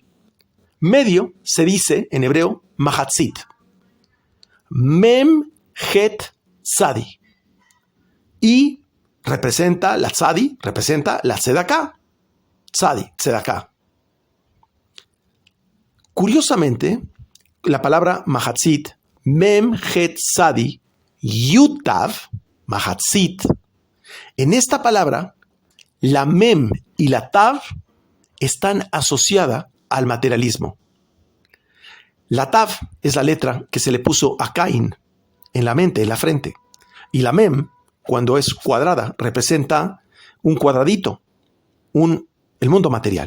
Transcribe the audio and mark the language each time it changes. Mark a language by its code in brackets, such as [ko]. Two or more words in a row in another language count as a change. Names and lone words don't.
[es] Medio se dice en hebreo mahatzit. [he] מם חית צדי. [es] Y representa la tzadi, representa la tzedaká. [he] צדי צדקה. [es] Curiosamente, la palabra [he] מחצית, מם חית צדי, יוד תו, מחצית, [es] en esta palabra, la mem y la tav están asociadas al materialismo. La tav es la letra que se le puso a Caín en la mente, en la frente. Y la mem, cuando es cuadrada, representa un cuadradito, el mundo material.